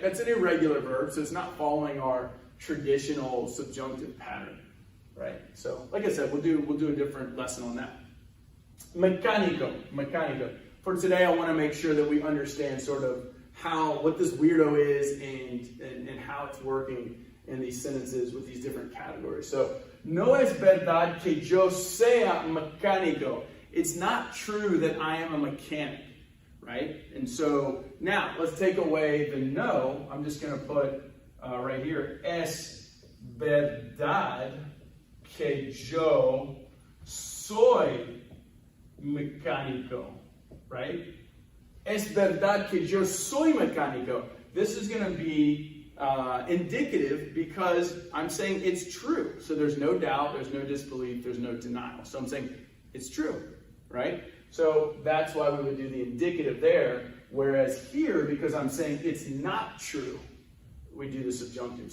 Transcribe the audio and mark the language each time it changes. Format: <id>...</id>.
<en>That's an irregular verb, so it's not following our traditional subjunctive pattern, right? So like I said, we'll do a different lesson on that. Mecánico. For today, I want to make sure that we understand sort of what this weirdo is and how it's working in these sentences with these different categories.</en> <es>So, no es verdad que yo sea mecánico.</es> <en>It's not true that I am a mechanic, right? And so now let's take away the no. I'm just going to put right here,</en> <es>es verdad que yo soy mecánico,</es> <en>right?</en> <es>Es verdad que yo soy mecánico.</es> <en>This is going to be indicative because I'm saying it's true. So there's no doubt, there's no disbelief, there's no denial. So I'm saying it's true, right? So that's why we would do the indicative there. Whereas here, because I'm saying it's not true, we do the subjunctive.</en>